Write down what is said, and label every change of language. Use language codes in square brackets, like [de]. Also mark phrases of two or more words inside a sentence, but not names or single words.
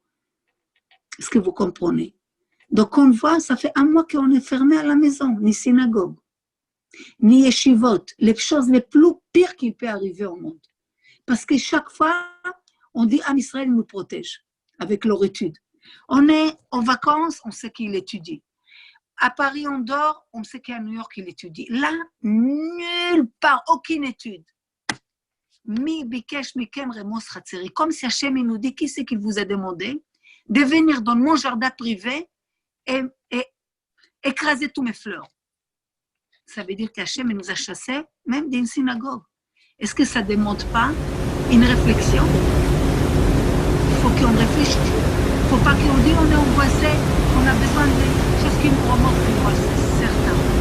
[fr] Est-ce que vous comprenez? Donc, on voit, ça fait un mois qu'on est fermé à la maison, ni synagogue, ni yeshivot, les choses les plus pires qui peuvent arriver au monde. Parce que chaque fois, on dit Am Israël nous protège avec leur étude. On est en vacances, on sait qu'il étudie. À Paris, on dort, on sait qu'à New York, il étudie. Là, nulle part, aucune étude. [he] מי ביקש מכם רמוס חצרי. [fr] Comme si Hachem nous dit, qui c'est qu'il vous a demandé de venir dans mon jardin privé et écraser tous mes fleurs. Ça veut dire qu'Hachem nous a chassés, même d'une synagogue. Est-ce que ça ne demande pas une réflexion? Il faut qu'on réfléchisse. Il ne faut pas qu'on dise on est angoissé, on a besoin de choses qui nous remontent le moral, c'est certain.